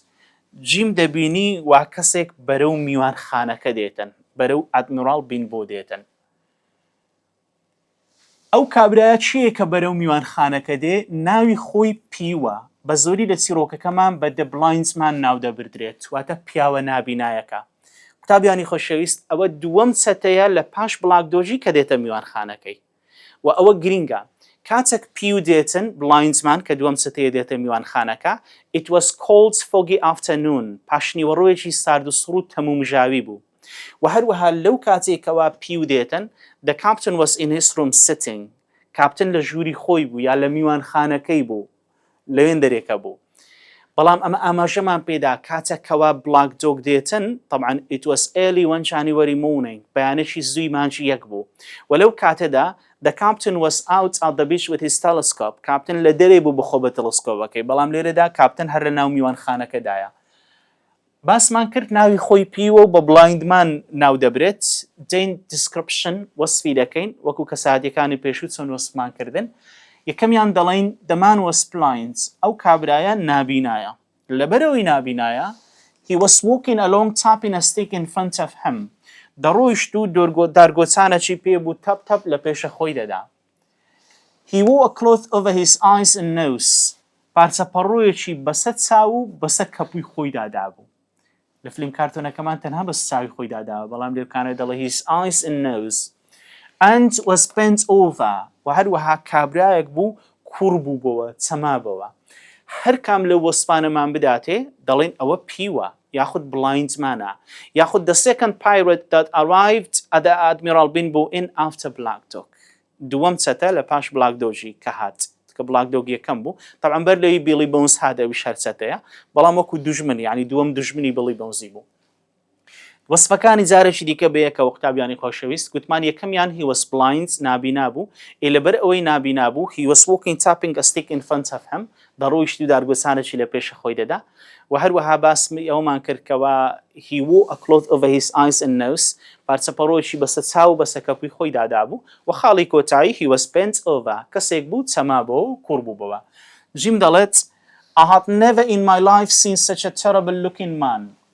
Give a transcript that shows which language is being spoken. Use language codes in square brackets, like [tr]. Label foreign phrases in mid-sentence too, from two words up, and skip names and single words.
[ckb] جیم دەبینی وا کەسێک بەرەو میوانخانەکە دێتن, بەرەو ئەدمیرال بین بۆ دێتن. ئەو کابرایە چییە کە بەرەو میوانخانەکە دێ؟ ناوی خۆی پیوە. بە زۆری لە چیرۆکەکەمان بە The Blindsman ناو دەبردرێت, واتە پیاوە نابینایەکە. قوتابیانی خۆشەویست ئەوە دووەم چەتەیە لە پاش بڵاکدۆژی کە دێتە میوانخانەکەی. و ئەوە گرینگە کاتێک پیو دێتن بلاینزمان کە دووەم چەتەیە دێتە میوانخانەکە [en] it was cold foggy afternoon [ckb] پاشنیوەڕۆیەکی سارد و سڕ و تەمومژاوی بوو. و هەروەها لەو کاتێکەوە پیو دێتن [en] the captain was in his room sitting. [ckb] کاپتن لە ژووری خۆی بوو یا لە میوانخانەکەی بوو لەوێن دەرێکە بوو. بەڵام ئەمە ئاماژەمان پێدا کاتێکەوە بلاک دۆگ دێتن طبعا [en] it was early one January morning [ckb] بەیانێکی زووی مانجی یەک بوو. وەلەو کاتەدا [en] the captain was out at the beach with his telescope. [ckb] کاپتن لە دەرێ بوو بخۆ بە تەلەسکۆپەکەی بەڵام لێرەدا کاپتن هەر لە ناو میوانخانەکەدایە. باسمان کرد ناوی خۆی پیوە و بە بلایندمان ناو دەبرێت. دین description وەسفی دەکەین وەکو کەساتیەکانی پێشوو چۆن وەسفمان کردن. یەکەمیان دەڵێن [en] the man was blind. [ckb] ئەو کابرایە نابینایە. لەبەرەوەی نابینایە [en] he was walking along tapping a stick in front of him. [ckb] دەڕۆیشت و دارگۆچانەکی پێ بوو تەپ تەپ لە پێشە خۆی دەدا. [en] he wore a cloth over his eyes and nose. [ckb] پارچە پەڕۆیەکی بەسەر چاو و بەسەر کەپووی خۆی دادا بوو. لە فیلم کارتۆنەکەمان تەنها بەسەر چاوی خۆی داداوە بەڵام لێرکانە دەڵێ [en] his eyes and nose and was bent over. [ckb] و هەروەها کابرایەک بوو کوڕ بوو بەوە چەمابەوە. هەر کام لە وەسپانەمان بداتێ دەڵێن ئەوە پیوە یاخود بلایندمانە یاخود [en] the second pirate that arrived at the Admiral Benbow in after Black Dog. [ckb] دووەم چەتە لە پاش بلاک دۆژی کە هات کە بلاک دۆگ یەکەم بوو. طبعا بەر لەوی بیلی بۆنس هاتەوی شەر چەتەیە بەڵام وەکو دوژمن یعنی دووەم دوژمنی بیلی بۆنزی بوو. وەسفەکانی جارێکی دیکە بەیەکەوە قوتابیانی خۆشەویست گوتمان یەکەمیان [en] he was blind [ckb] نابینا بوو. لەبەر ئەوەی نابینا بوو [en] he was walking tapping a stick in front of him [ckb] دەڕۆیشت و دارگۆچانێکی لە پێشە خۆی دەدا. و هەروەها باسمی ئەومان کردکەوە [en] he wore a cloth over his eyes and nose [ckb] پارچە پەڕۆیەکی بەسەر چاو و بەسەر کەپووی خۆی دادا بوو. و خاڵی کۆتایی [en] he was bent over [ckb] کەسێک بوو چەمابەوە و کوڕ بوو بەوە. جیم دەڵێت [en] I had never in my life seen such a terrible looking man.